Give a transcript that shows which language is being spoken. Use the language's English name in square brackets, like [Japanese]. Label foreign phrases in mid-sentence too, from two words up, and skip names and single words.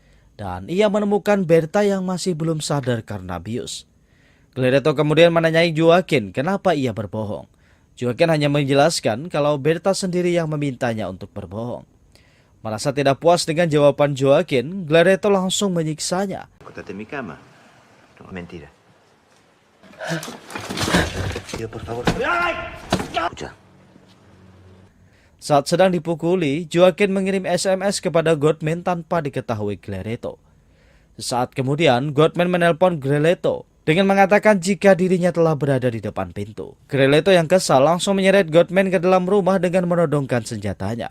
[Indonesian] Dan ia menemukan Berta yang masih belum sadar karena bius. Glereto kemudian menanyai Joaquin kenapa ia berbohong. Joaquin hanya menjelaskan kalau Berta sendiri yang memintanya untuk berbohong. Merasa tidak puas dengan jawaban Joaquin, Glereto langsung menyiksanya. [Spanish] Acostate en mi cama. No, mentira. Pido por favor. Escucha. [Indonesian] Saat sedang dipukuli, Joaquin mengirim SMS kepada Gottman tanpa diketahui Glereto. Sesaat kemudian, Gottman menelpon Glereto dengan mengatakan jika dirinya telah berada di depan pintu. Glereto yang kesal langsung menyeret Gottman ke dalam rumah dengan menodongkan senjatanya.